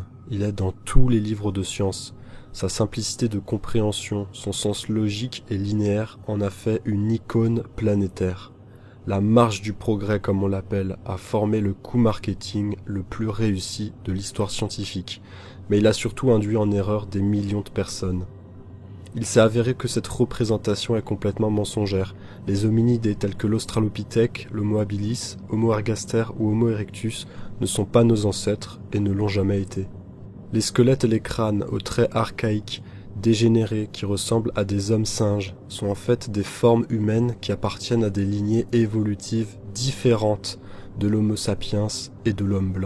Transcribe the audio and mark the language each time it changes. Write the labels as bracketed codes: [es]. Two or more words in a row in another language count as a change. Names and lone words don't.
[fr] Il est dans tous les livres de sciences. Sa simplicité de compréhension, son sens logique et linéaire en a fait une icône planétaire. La marche du progrès, comme on l'appelle, a formé le coup marketing le plus réussi de l'histoire scientifique, mais il a surtout induit en erreur des millions de personnes. Il s'est avéré que cette représentation est complètement mensongère. Les hominidés tels que l'Australopithèque, l'Homo habilis, Homo ergaster ou Homo erectus ne sont pas nos ancêtres et ne l'ont jamais été. Les squelettes et les crânes aux traits archaïques, dégénérés, qui ressemblent à des hommes singes, sont en fait des formes humaines qui appartiennent à des lignées évolutives différentes de l'Homo sapiens et de l'homme blanc.